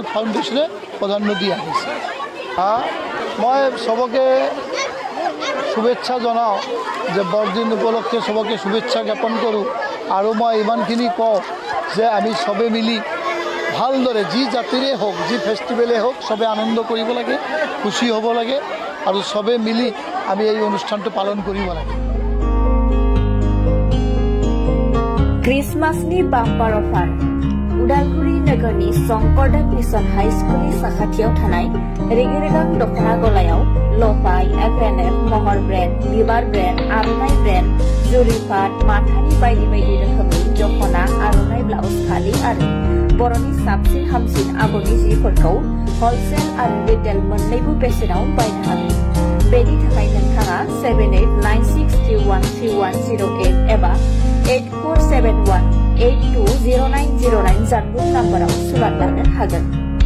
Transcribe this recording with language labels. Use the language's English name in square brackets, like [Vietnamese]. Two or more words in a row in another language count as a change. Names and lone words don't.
[Assamese] ফাউণ্ডেশ্যনে প্ৰাধান্য দি আহিছে মই সবকে শুভেচ্ছা জনাওঁ যে বৰদিন উপলক্ষে সবকে শুভেচ্ছা জ্ঞাপন কৰোঁ আৰু মই ইমানখিনি কওঁ যে আমি সবে মিলি ভালদৰে যি জাতিৰে হওক যি ফেষ্টিভেলেই হওক সবে আনন্দ কৰিব লাগে খুশি হ'ব লাগে আৰু সবে মিলি আমি এই অনুষ্ঠানটো পালন কৰিব লাগে [Bodo] क्रिसमासनि बाम्पार अफार उदालगुरि नोगोरनि शंकरदेव मिशन हाई स्कुलनि साखाथियाव थानाय रेगे-रेगां दखना गलायाव लफाय एफएनएफ महर ब्रेन्ड बिबार ब्रेन्ड आर'नाइ ब्रेन्ड जुरिफाट माथानि बायदि बायदि रोखोमनि दखना आर'नाइ ब्लाउज फालि आरो बर'नि साबसिन हामसिन आगरनि जिफोरखौ हलसेल आरो रिटेल मोन्नैबो बेसेनाव बायनो हागोन बेनि थाखाय नोंथाङा 7896313108 एबा 8471820909 जानबुं नाम्बाराव सुलाद लानो हागोन